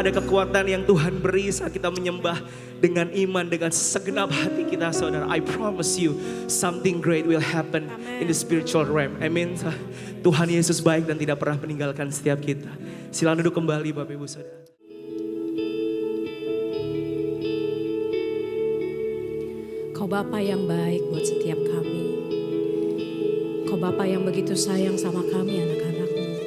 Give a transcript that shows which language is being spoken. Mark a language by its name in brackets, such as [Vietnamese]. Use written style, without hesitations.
[Indonesian] Ada kekuatan yang Tuhan beri saat kita menyembah dengan iman, dengan segenap hati kita, saudara. [English] I promise you, something great will happen in the spiritual realm. [Indonesian] Amin. Tuhan Yesus baik dan tidak pernah meninggalkan setiap kita. Silakan duduk kembali, Bapak Ibu Saudara. Kau Bapa yang baik buat setiap kami. Kau Bapa yang begitu sayang sama kami anak-anak-Mu.